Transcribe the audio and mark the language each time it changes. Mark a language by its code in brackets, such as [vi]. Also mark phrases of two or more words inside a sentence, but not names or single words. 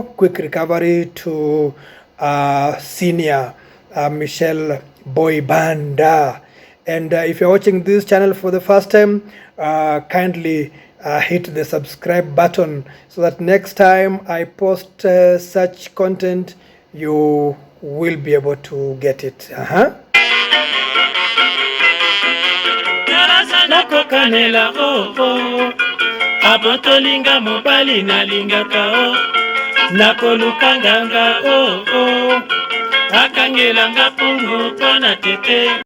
[en] Quick recovery to senior Michel Boyibanda. And if you're watching this channel for the first time, kindly hit the subscribe button, so that next time I post such content, you will be able to get it. [ln] Nakokanela abotolinga mobali nalingaka nakolukanganga akangelanga pungu pona tete.